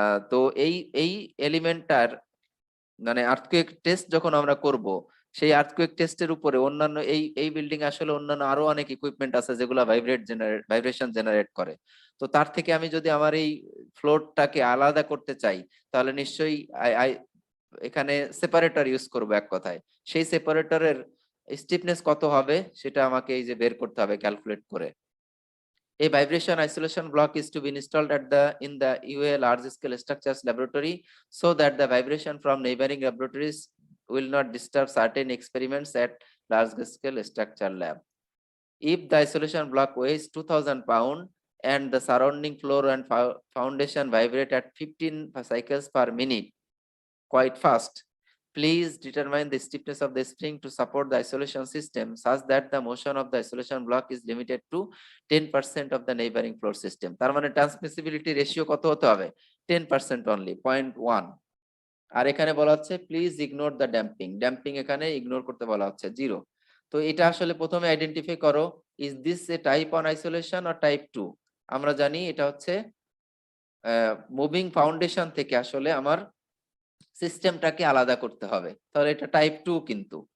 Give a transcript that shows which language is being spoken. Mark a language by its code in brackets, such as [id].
[bn] তো এই এই এলিমেন্টটার মানে আর্থকুয়েক টেস্ট যখন আমরা করব, সেই আর্থকুয়েক টেস্টের উপরে অন্যান্য এই বিল্ডিং আসলে অন্যান্য আরো অনেক ইকুইপমেন্ট আছে যেগুলো ভাইব্রেশন জেনারেট করে। তো তার থেকে আমি যদি আমার এই ফ্লোরটাকে আলাদা করতে চাই, তাহলে নিশ্চয়ই এখানে সেপারেটর ইউজ করব এক কথায়। সেই সেপারেটরের স্টিফনেস কত হবে সেটা আমাকে এই যে বের করতে হবে ক্যালকুলেট করে। [en] A vibration isolation block is to be installed in the UA large scale structures laboratory so that the vibration from neighboring laboratories will not disturb certain experiments at large scale structure lab. If the isolation block weighs 2000 pound and the surrounding floor and foundation vibrate at 15 cycles per minute, quite fast, please determine the stiffness of the spring to support the isolation system such that the motion of the isolation block is limited to 10% of the neighboring floor system. [bn] তার মানে transmissibility ratio কত হতে হবে? 10% only, 0.1। আর এখানে বলা হচ্ছে please ignore the damping. Damping এখানে ignore করতে বলা হচ্ছে 0। তো এটা আসলে প্রথমে আইডেন্টিফাই করো, is this A type 1 isolation or type 2? আমরা জানি এটা হচ্ছে মুভিং ফাউন্ডেশন থেকে আসলে আমার সিস্টেমটাকে আলাদা করতে হবে, তাহলে এটা টাইপ 2 কিন্তু।